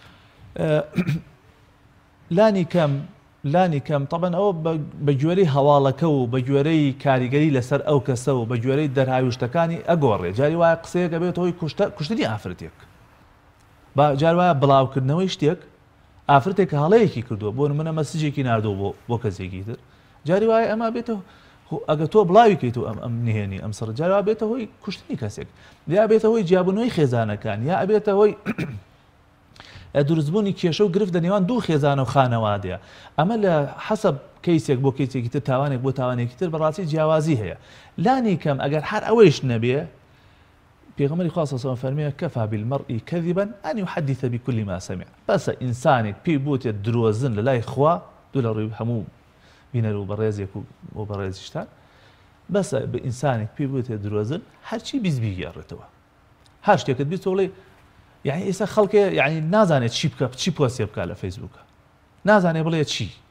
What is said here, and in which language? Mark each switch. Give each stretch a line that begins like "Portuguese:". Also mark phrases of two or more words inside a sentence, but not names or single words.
Central Kurdish: لانی کەم طبعاً ئەوە بە گوێرەی هەواڵەکە و بە گوێرەی کاریگەری لەسەر ئەو کەسە و بە گوێرەی دەرهاویشتەکانی ئەگۆڕێ جاری وایە قسەیەکە بێت هۆی کوشتنی ئافرەتێک جار وایە بڵاوکردنەوەی شتێک ئافرەتێک هەڵەیەکی کردووە بۆ منە مەسیجێکی نردووە بۆ کەسێکی تر جاری وایە ئەمە بێتە ئەگە تۆ بڵاویکەیت و ئەم نهێنی ئەم سەر جاروا بێتە هۆی کوشتنی کەسێک یا بێتە هۆی جیاببوونەوەی خێزانەکان یا ئەبێتە هۆی دروستبوونی کێشە و گرفت نێوان دوو خێزانە و خانەوادەیە ئەمە لە حەسەب کەیسێک بۆ کەیسێکی تر تاوانێک بۆ تاوانێکی تر بەڕاستی جیاوازی هەیە لانی کەم ئەگەر هەر ئەوەیش نەبێ پێغەمبەری خوا
Arabic: صلی الله علیه و سلم
Central Kurdish: فەرمێ
Arabic: کەفا بالمرء كذبا أن يحدث بكل ما سمع
Central Kurdish: بەسە ئینسانێک پێی بوتێ درۆزن لە لای خوا دوو لە ڕووی هەموو بینەر و بەڕێزێک و بەڕێزیشتان بەسە بە ئینسانێک پێی بوتێ درۆزن هەرچی بیست بیگەڕێتەوە هەر شتێکت بیست وڵێ یعنی ئێستا خەڵکێ یعنی نازانێت چی بکە چی پۆستێ بکات لە فەیسبووکە نازانێ بڵێ چی